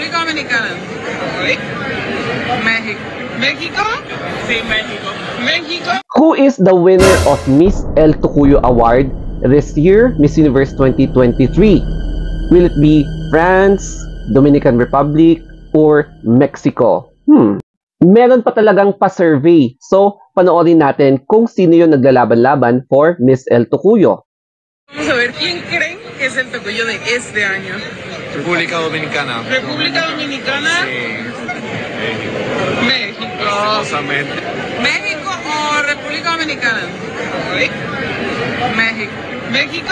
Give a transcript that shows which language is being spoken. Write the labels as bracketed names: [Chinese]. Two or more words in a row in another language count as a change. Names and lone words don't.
[Spanish] Dominicana. México. México? Sí, México. México? [English] Who is the winner of Miss El Tocuyo Award this year, Miss Universe 2023? Will it be France, Dominican Republic, or Mexico? [Filipino] Meron pa talagang pa-survey. So, panoorin natin kung sino yung naglalaban-laban for Miss El Tocuyo. [Spanish] Vamos a ver quién creen que es el Tocuyo de este año. República Dominicana. República Dominicana. Sí. México. Lastimosamente. México o República Dominicana. México. ¿México?